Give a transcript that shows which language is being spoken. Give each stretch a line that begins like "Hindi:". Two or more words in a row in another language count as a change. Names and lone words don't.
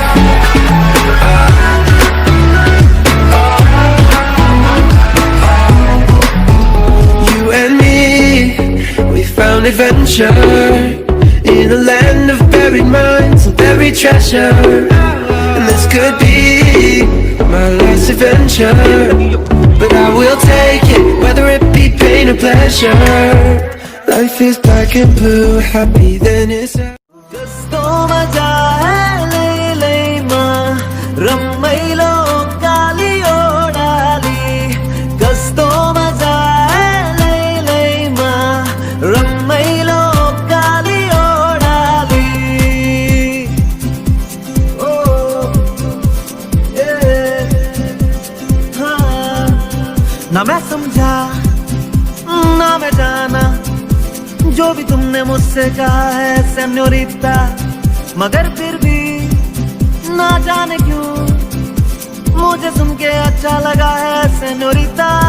English: You and me, we found adventure in a land of buried minds and buried treasure. And this could be my last adventure, but I will take it, whether it be pain or pleasure. Life is black and blue, happy then it's
Nepali: कस्तो मजा है लैलैमा रमाइलो काली ओडाली कस्तो मजा है लैलैमा रमाइलो काली ओडाली
Hindi: ओ हाँ ना मैं समझा ना मैं जाना जो भी तुमने मुझसे कहा है सेन्योरिटा, मगर फिर भी ना जाने क्यों मुझे सुन के अच्छा लगा है सेन्योरिटा।